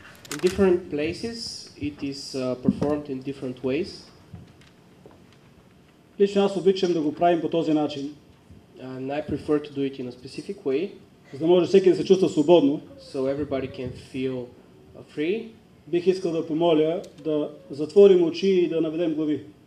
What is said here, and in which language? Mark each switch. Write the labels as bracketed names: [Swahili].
[English] In different places, it is performed in different ways. [Bulgarian] Лично аз обичам да го правим по този начин, [English] And I prefer to do it in a specific way, [Bulgarian] за да може всеки да се чувства свободно. [English] so everybody can feel free. [Bulgarian] Бих искал да помоля да затворим очи и да наведем глави.